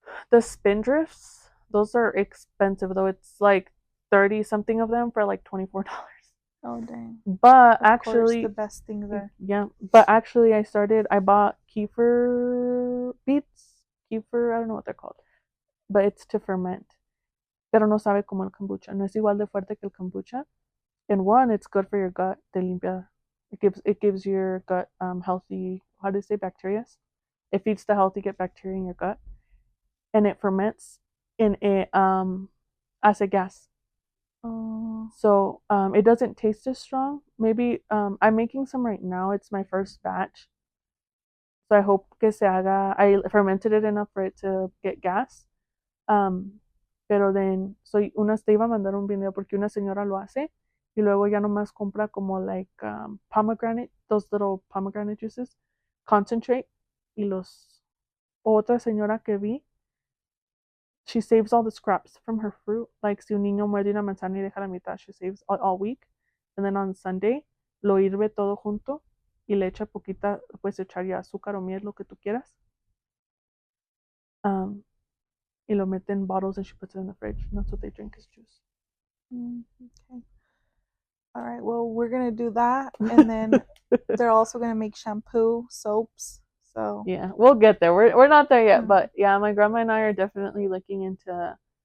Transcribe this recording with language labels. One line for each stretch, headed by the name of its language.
English: The Spindrifts, those are expensive though. It's like 30 something of them for like $24. Oh dang. But of actually, course, the best thing there. Yeah, but actually I bought kefir beets. Kefir, I don't know what they're called. But it's to ferment.
Spanish: Pero no sabe como el kombucha. No es igual de fuerte que el kombucha.
English: And one, it's good for your gut.
Spanish: Te limpia.
English: It gives your gut healthy, how do you say, bacteria? It feeds the healthy gut bacteria in your gut. And it ferments and it acid gas. So it doesn't taste as strong. Maybe I'm making some right now. It's my first batch. So I hope
Spanish: que se haga.
English: I fermented it enough for it to get gas.
Spanish: Pero then, te iba a mandar un video porque una señora lo hace y luego ya nomás compra como
English: like pomegranate, those little pomegranate juices, concentrate
Spanish: y otra señora que vi,
English: she saves all the scraps from her fruit.
Spanish: Like si un niño muerde una manzana y deja la mitad,
English: she saves all week. And then on Sunday,
Spanish: lo hirve todo junto y le echa poquita, puedes echar ya azúcar o miel, lo que tú quieras. Y lo mete
English: in bottles and she puts it in the fridge. And that's what they drink is juice. Okay. All right. Well, we're gonna do that, and then they're also gonna make shampoo, soaps. So yeah, we'll get there. We're not there yet, but yeah, my grandma and I are definitely looking into